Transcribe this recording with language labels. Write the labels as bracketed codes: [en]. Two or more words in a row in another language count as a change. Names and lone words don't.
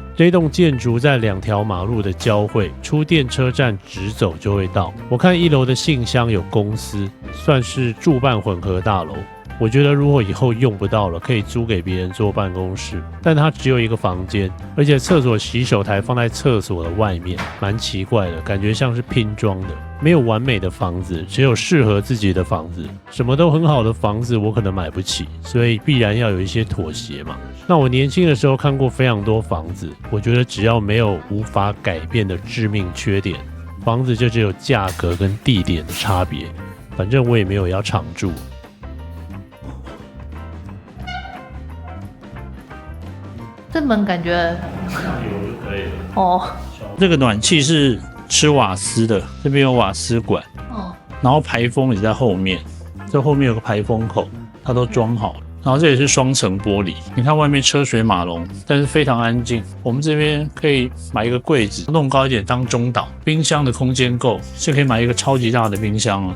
[zh] 這棟建築在2條馬路的交匯，出電車站直走就會到。我看1樓的信箱有公司，算是住辦混合大樓。我覺得如果以後用不到了，可以租給別人做辦公室，但它只有一個房間，而且廁所洗手台放在廁所的外面，蠻奇怪的，感覺像是拼裝的。沒有完美的房子，只有適合自己的房子。什麼都很好的房子我可能買不起，所以必然要有一些妥協嘛。那我年輕的時候看過非常多房子，我覺得只要沒有無法改變的致命缺點，房子就只有價格跟地點的差別。反正我也沒有要常住。這門感覺有就可以了哦。这個暖氣是吃瓦斯的，這邊有瓦斯管然後排風也在後面，這後面有個排風口，它都裝好了。然然後這也是雙層玻璃，你看外面車水馬龍，但是非常安靜。我們這邊可以買一個櫃子，弄高一點當中島，冰箱的空間夠，是可以買一個超級大的冰箱了。